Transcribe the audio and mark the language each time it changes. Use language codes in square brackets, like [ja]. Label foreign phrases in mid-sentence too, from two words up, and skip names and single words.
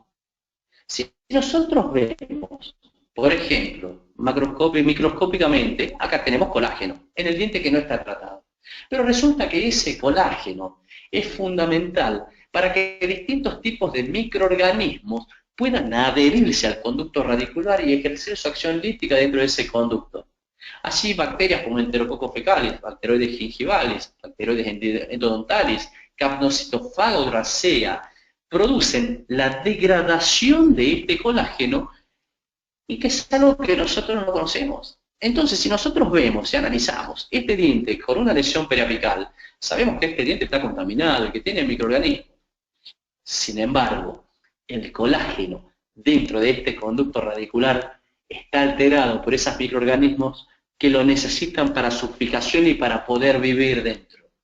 [es] Si nosotros vemos, por ejemplo, microscópicamente, acá tenemos colágeno, en el diente que no está tratado. Pero resulta que ese colágeno es fundamental para que distintos tipos de microorganismos puedan adherirse al conducto radicular y ejercer su acción lítica dentro de ese conducto. Así, bacterias como Enterococcus fecalis, bacteroides gingivales, bacteroides endodontalis, Capnocitophagos gracea, producen la degradación de este colágeno y que es algo que nosotros no conocemos. Entonces, si nosotros vemos y analizamos este diente con una lesión periapical, sabemos que este diente está contaminado y que tiene microorganismos. Sin embargo, el colágeno dentro de este conducto radicular está alterado por esos microorganismos que lo necesitan para su fijación y para poder vivir dentro.